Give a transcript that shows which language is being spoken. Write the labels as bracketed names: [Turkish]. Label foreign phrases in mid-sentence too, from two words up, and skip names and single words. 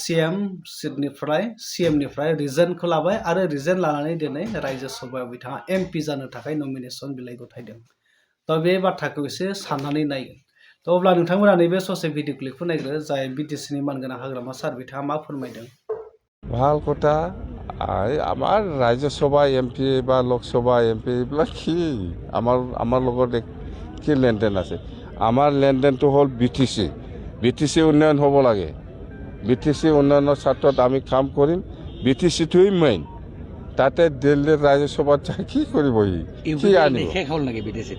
[Bodo] सीएमनिफ्राय रिजेन्टखौ लाबाय आरो रिजेन्ट लानानै दिनै राज्यसभायाव बिथाङा एमपि जानो थाखाय नमिनेसन बिलाइ गथायदों तो बे बाथ्राखौ एसे साननानै नायगोन तो अब्ला नोंथांमोना नैबे ससे भिडिअ क्लिपखौ नायग्रो जाय बिटिसिनि मानगोनां हाग्रामा सार बिथाङा मा फोरमायदों [Assamese] ভাল কথা আমার রাজ্যসভা এমপি বা লোকসভা এমপি এগুলো কি আমার লগত কি লেনদেন আছে আমার লেনদেনটো হ'ল বিটিচি উন্নয়ন হ'ব লাগে বিটিচি উন্নয়নৰ স্বাৰ্থত আমি কাম কৰিম বিটিচিটোৱেই মেইন তাতে দিল্লীৰ ৰাজ্যসভাত কি কৰিব কি আনিব শেষ হ'ল নেকি বিটিচি